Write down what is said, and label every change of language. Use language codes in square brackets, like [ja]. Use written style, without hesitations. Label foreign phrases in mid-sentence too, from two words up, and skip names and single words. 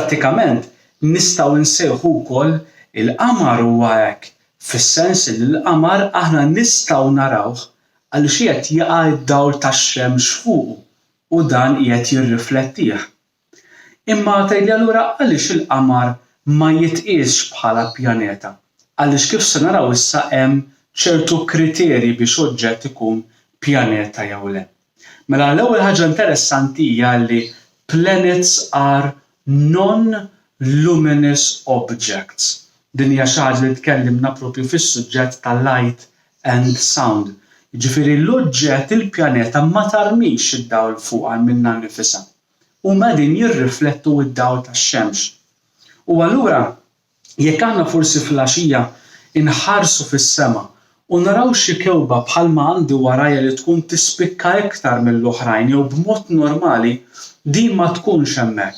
[mt] Prattikament nistgħu nsejħu wkoll Il-qamar huwa hekk fis-sens li l-qamar aħna nistgħu narawh għaliex qiegħed jaqa' d-dawl tax-xemx fuqu u dan qiegħed jirriflettih. Imma tgħidli allura għaliex il-qamar ma jitqiesx bħala pjaneta? Għaliex kif se naraw issa hemm ċertu kriterji biex oġġett ikun pjaneta jew le. Mela l-ewwel ħaġa interessanti hija li [en] planets are non-luminous objects. [mt] Din hija xi ħaġa li tkellimna proprju fis-suġġett tal- [en] light and sound. [mt] Jiġifieri l-oġġett il-pjaneta ma tarmix id-dawl fuqha minnha nnifisha. Huma din jirriflettu d-dawl tax-xemx. U allura jekk aħna forsi fil-għaxija inħarsu fis-sema u naraw xi kewkba bħalma għandi warajja li tkun tispikka iktar mill-oħrajn jew b'mod normali din ma tkunx hemmhekk.